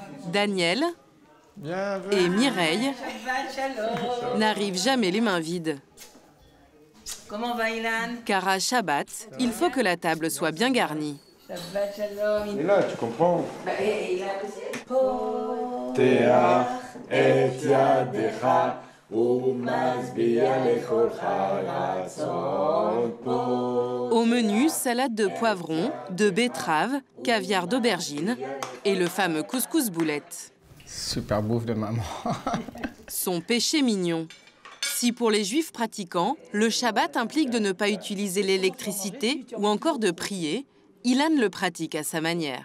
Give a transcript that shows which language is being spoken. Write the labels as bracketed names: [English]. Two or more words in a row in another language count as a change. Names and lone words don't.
[French] Daniel et Mireille n'arrivent jamais les mains vides. Comment va Ilan? Car à Shabbat, il faut que la table soit bien garnie. [Hebrew] שבת שלום. [French] Et là, tu comprends? Bah, et Ilan aussi. [Hebrew] פותח את ידך ומשביע לכל הרצון פה. [French] Au menu, salade de poivrons, de betteraves, caviar d'aubergine et le fameux couscous boulette. Super bouffe de maman. Son péché mignon. Si pour les juifs pratiquants, le Shabbat implique de ne pas utiliser l'électricité ou encore de prier, Ilan le pratique à sa manière.